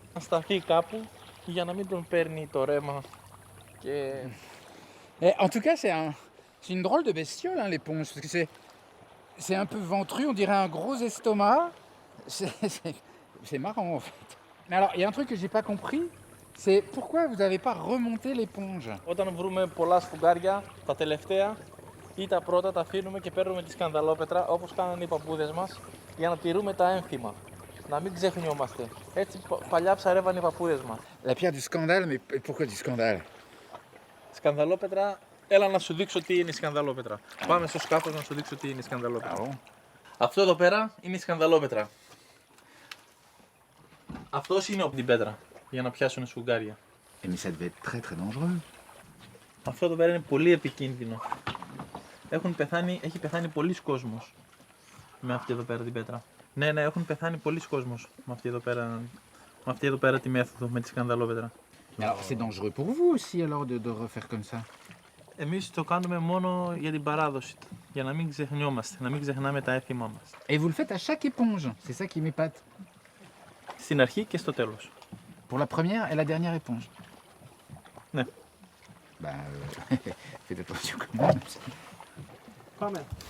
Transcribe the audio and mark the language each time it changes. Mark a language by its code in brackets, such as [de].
[el] Να σταθεί κάπου για να μην τον παίρνει το ρέμα και... [fr] En tout cas, c'est une drôle de bestiole, hein, l'éponge, parce que c'est un peu ventru, on dirait un gros estomac. C'est marrant, en fait. Mais alors, il y a un truc que j'ai pas compris, c'est pourquoi vous n'avez pas remonté l'éponge? [el] Όταν βρούμε πολλά σφουγγάρια, τα τελευταία ή τα πρώτα τα αφήνουμε και παίρνουμε τη σκανδαλόπετρα όπως κάνανε οι παππούδες μας για να τηρούμε τα ένθιμα. Να μην ξεχνιόμαστε. Έτσι παλιά ψαρεύανε οι παππούδες μας. [fr] La pierre du scandale, mais pourquoi du scandale? [el] Σκανδαλόπετρα, έλα να σου δείξω τι είναι η σκανδαλόπετρα. Πάμε στο σκάφος να σου δείξω τι είναι η σκανδαλόπετρα. Αυτό εδώ πέρα είναι η σκανδαλόπετρα. Αυτός είναι την πέτρα για να πιάσουν σφουγγάρια. [fr] Mais ça devait être très très dangereux. [el] Αυτό εδώ πέρα είναι πολύ επικίνδυνο. Έχει πεθάνει πολλοί κόσμος με αυτή εδώ πέρα την πέτρα. Ναι, έχουν πεθάνει πολλοί κόσμος με αυτή εδώ πέρα τη μέθοδο, με τη σκανδαλόπετρα. [fr] Alors c'est dangereux pour vous aussi alors de refaire comme ça. [el] Εμείς το κάνουμε μόνο για την παράδοση, για να μην ξεχνιόμαστε, να μην ξεχνάμε τα έθιμά μας. [fr] Et vous le faites à chaque éponge, c'est ça qui m'épate. [el] Στην αρχή και στο τέλος. [fr] Pour la première et la dernière éponge. [el] Ναι. [fr] Bah, faites attention quand même. [el] Πάμε.